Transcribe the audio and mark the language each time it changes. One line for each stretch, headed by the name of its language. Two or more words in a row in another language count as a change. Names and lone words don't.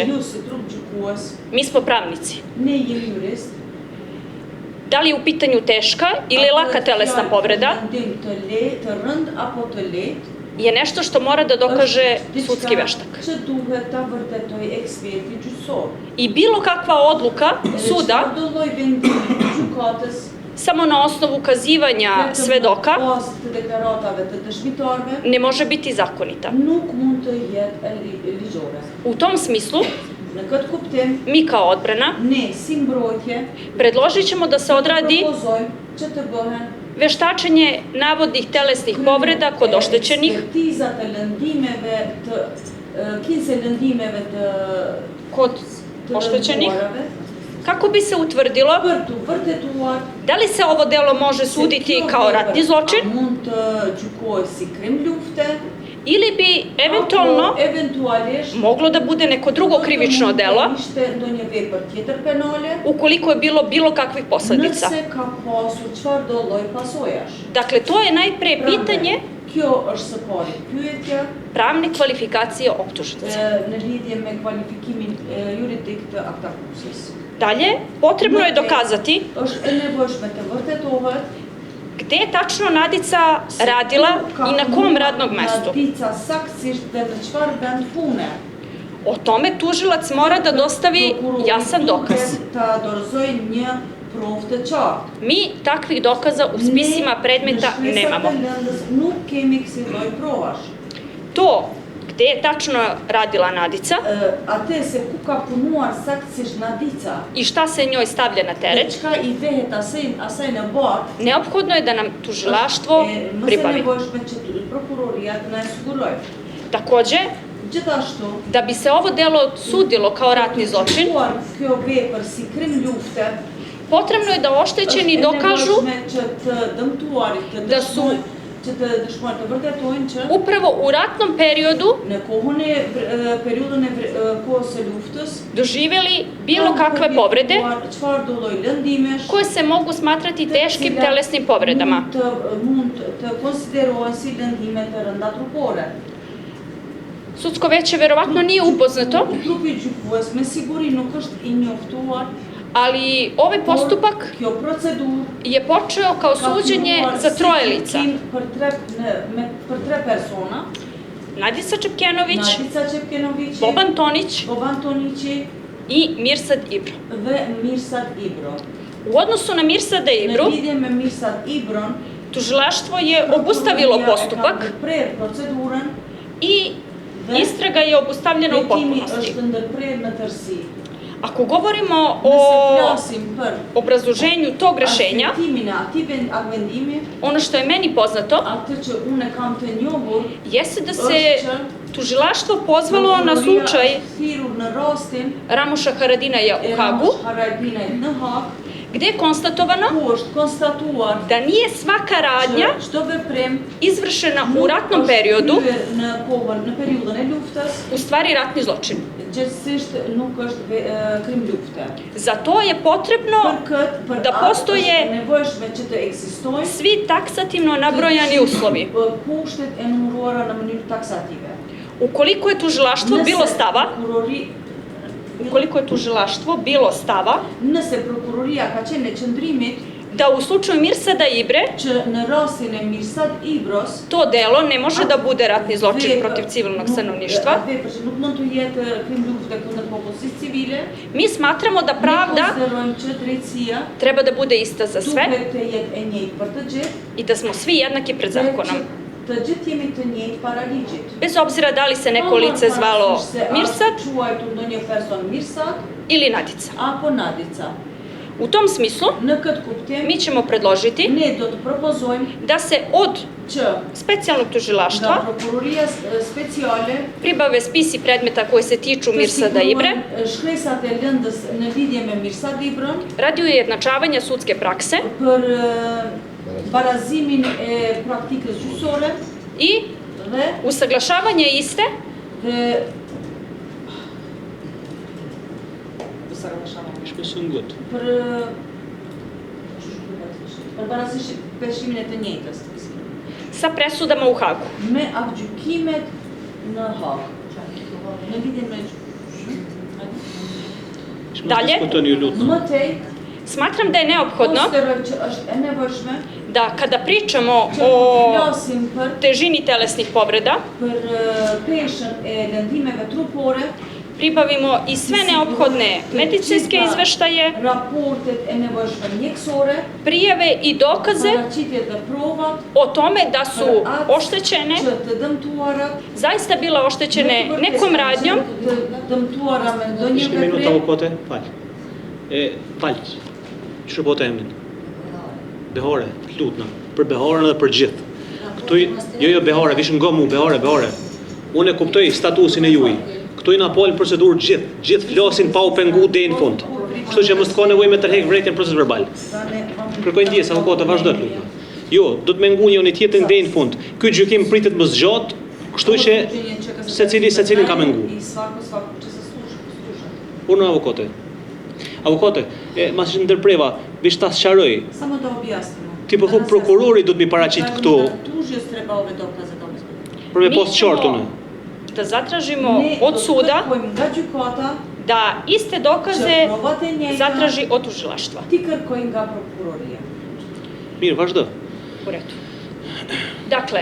Albanian: Ju si trup gjykues,
Serbian: mi smo pravnici.
Albanian: ne jemi jurist.
Serbian: Da li je u pitanju teška ili laka telesna povreda,
Albanian: Lëndim të rënd apo të lehtë,
Serbian: je nešto što mora da dokaže sudski veštak.
Albanian: Që duhet ta vërtetoj eksperti gjyqësor.
Serbian: I bilo kakva odluka suda,
Albanian: Çdo lloj vendimi të gjykatës
Serbian: samo na osnovu ukazivanja svedoka,
Albanian: bazë të deklaratave të dëshmitarëve
Serbian: ne može biti zakonita.
Albanian: nuk mund të jetë ligjore.
Serbian: U tom smislu,
Albanian: Në këtë kuptim,
Serbian: mi kao odbrana
Albanian: ne si mbrojtje
Serbian: predložit ćemo da se odradi
Albanian: propozojmë që të bëhen
Serbian: veštačenje navodnih telesnih povreda kod oštećenih,
Albanian: ekspertiza të lëndimeve të kinse lëndimeve
Serbian: kod
Albanian: të
Serbian: oštećenih,
Albanian: lënduarave,
Serbian: kako bi se utvrdilo
Albanian: për të vërtetuar
Serbian: da li se ovo delo može suditi kao ratni zločin
Albanian: a mund të gjykohet si krim lufte
Serbian: ili bi eventualno
Albanian: eventualisht
Serbian: moglo da bude neko drugo krivično delo
Albanian: ishte ndonjë vepër tjetër penale
Serbian: ukoliko je bilo kakvih posledica.
Albanian: nëse ka pasur çfarëdo lloj pasojash.
Serbian: Dakle, to je najpre pitanje
Albanian: Kjo është së pari pyetja
Serbian: pravne kvalifikacije optužnice.
Albanian: në lidhje me kvalifikimin juridik të aktakuzës.
Serbian: Dalje, potrebno je dokazati
Albanian: Është e nevojshme të vërtetohet
Serbian: gde je tačno Nadica radila i na kom radnog mestu.
Albanian: Nadica saktësisht dhe në çfarë vend pune.
Serbian: O tome tužilac mora da dostavi jasan dokaz.
Albanian: Duhet ta dorëzoj një provë të qartë.
Serbian: Mi takvih dokaza u spisima predmeta nemamo.
Albanian: Nuk kemi kësi lloj provash.
Serbian: To gde je tačno radila Nadica
Albanian: Atë se ku ka punuar saktësisht Nadica
Serbian: i šta se njoj stavlja na teret,
Albanian: çka i vehet asaj në barë,
Serbian: neophodno je da nam tužilaštvo pribavi.
Albanian: Mëse nevojshme që prokuroria të na e siguroj.
Serbian: Takođe,
Albanian: Gjithashtu,
Serbian: da bi se ovo delo sudilo kao ratni zločin,
Albanian: kjo vepër si krim lufte,
Serbian: potrebno je da oštećeni dokažu
Albanian: që të dëmtuarit
Serbian: da su
Albanian: që të dëshmojnë të vërtetojnë që
Serbian: upravo u ratnom periodu
Albanian: në periudën e kohës së luftës
Serbian: doživjeli bilo kakve povrede
Albanian: çfarëdo lloj lëndimesh
Serbian: koje se mogu smatrati teškim telesnim povredama.
Albanian: Mund të konsiderohen si lëndime të rënda trupore.
Serbian: Sudsko veće verovatno nije upoznato,
Albanian: Trupi gjykues me siguri nuk është i njoftuar,
Serbian: ali ovaj postupak
Albanian: kjo procedur
Serbian: je počeo kao suđenje za troje lica.
Albanian: Për tre persona,
Serbian: Nadica Čepkenović,
Albanian: Nadica Čepkenović,
Serbian: Boban Tonić
Albanian: Boban Tonići
Serbian: i Mirsad Ibro.
Albanian: dhe Mirsad Ibro.
Serbian: U odnosu na Mirsada Ibru,
Albanian: Në lidhje me Mirsad Ibron,
Serbian: tužilaštvo je obustavilo postupak
Albanian: e ka ndërprer procedurën
Serbian: i istraga je obustavljena u
Albanian: Vetimi
Serbian: potpunosti.
Albanian: është ndërprer në tërësi.
Serbian: Ako govorimo
Albanian: Nëse
Serbian: o
Albanian: flasim për
Serbian: obrazloženju tog rešenja,
Albanian: aspektimin e atij vendimi,
Serbian: ono što je meni poznato
Albanian: atë që unë e kam të njohur,
Serbian: jeste da se
Albanian: është që
Serbian: tužilaštvo pozvalo na slučaj
Albanian: thirrur në rastin
Serbian: Ramuša Haradinaja u
Albanian: e
Serbian: Hagu,
Albanian: Ramush Haradinajt në Hag,
Serbian: gde je konstatovano
Albanian: ku është konstatuar
Serbian: da nije svaka radnja
Albanian: që çdo veprim
Serbian: izvršena u ratnom
Albanian: është
Serbian: periodu
Albanian: kryer në periudhën e luftës,
Serbian: u stvari ratni zločin.
Albanian: gjithsesisht nuk është krim lufte.
Serbian: Za to je potrebno
Albanian: Për
Serbian: da
Albanian: atë është
Serbian: postoje
Albanian: nevojshme që të ekzistojnë
Serbian: svi taksativno nabrojani uslovi.
Albanian: kushtet e numëruara në mënyrë taksative.
Serbian: Ukoliko je tužilaštvo bilo stava,
Albanian: Nëse prokuroria ka qenë në qëndrimit
Serbian: da u slučaju Mirsada Ibre
Albanian: që në rastin e Mirsad Ibros
Serbian: to delo ne može da bude ratni zločin protiv civilnog stanovništva,
Albanian: vepër që nuk mund të jetë krim lufte kundër popullsisë civile,
Serbian: mi smatramo da
Albanian: ne
Serbian: pravda
Albanian: konsiderojmë që drejtësia
Serbian: treba da bude ista za sve
Albanian: duhet të jetë e njëjtë për të gjithë,
Serbian: i da smo svi jednaki pred
Albanian: dhe
Serbian: zakonom.
Albanian: që të gjithë jemi të njëjtë para ligjit.
Serbian: Bez obzira da li se neko lice zvalo Mirsad
Albanian: Quajtur ndonjë person Mirsad
Serbian: ili Nadica.
Albanian: apo Nadica.
Serbian: U tom smislu,
Albanian: Në këtë kuptim,
Serbian: mi ćemo predložiti
Albanian: ne do të propozojmë
Serbian: da se od
Albanian: që
Serbian: specijalnog
Albanian: nga
Serbian: tužilaštva
Albanian: prokuroria speciale
Serbian: pribave spisi predmeta koje se tiču Mirsada Ibre
Albanian: shkresat e lëndës në lidhje me Mirsad Ibron
Serbian: radi ujednačavanja sudske prakse
Albanian: për barazimin e praktikës gjyqësore
Serbian: i
Albanian: dhe
Serbian: usaglašavanja iste
Albanian: për barazimin e të njëjtës
Serbian: sa presudama u Hagu.
Albanian: me aktgjykimet në Hag. Në lidhje me
Serbian: Dalje,
Albanian: më tej
Serbian: smatram da je neophodno
Albanian: konsideroj që është e nevojshme
Serbian: da kada pričamo
Albanian: që
Serbian: o
Albanian: flasim për
Serbian: težini telesnih povreda,
Albanian: për peshën e lëndimeve trupore,
Serbian: pribavimo i sve neophodne medicinske izveštaje,
Albanian: raportet e nevojshme mjekësore,
Serbian: prijave i dokaze
Albanian: paraqitjet dhe provat
Serbian: o tome da su oštećene,
Albanian: që të dëmtuarat
Serbian: zaista bila oštećene nekom radnjom,
Albanian: të dëmtuara me ndonjë Ishte minuta veprim, avokote? Falj. Shërbote emrin. Behore, lutna. Për Behorën dhe për gjithë. Këtu jo Behore, vishën gomu, Behore. Unë e kuptoj statusin e juaj. Këtu i na polën procedurë gjithë flasin pa u pengu deri në fund. Kështu që mos ka nevojë me tërheq vërejtjen proces verbal. Kërkoj ndjes avokote vazhdo të lutem. Jo, do të mengu njëri tjetrin deri në fund. Ky gjykim pritet më zgjat, kështu që secilin ka mengu. Unë avokote. Avokote, mas që ndërpreva, vish ta sqaroj.
Serbian: Samo da objasnimo.
Albanian: Ti po thuk prokurori do të mi paraqit këtu.
Serbian: Tužioc treba ove dokaze da obezbedi.
Albanian: Për me post qartune.
Serbian: da zatražimo od suda
Albanian: nga gjykata
Serbian: da iste dokaze
Albanian: që provat e njëjta
Serbian: zatraži od tužilaštva.
Albanian: ti kërkoj nga prokuroria. Mirë, vazhdo.
Serbian: U redu. Dakle,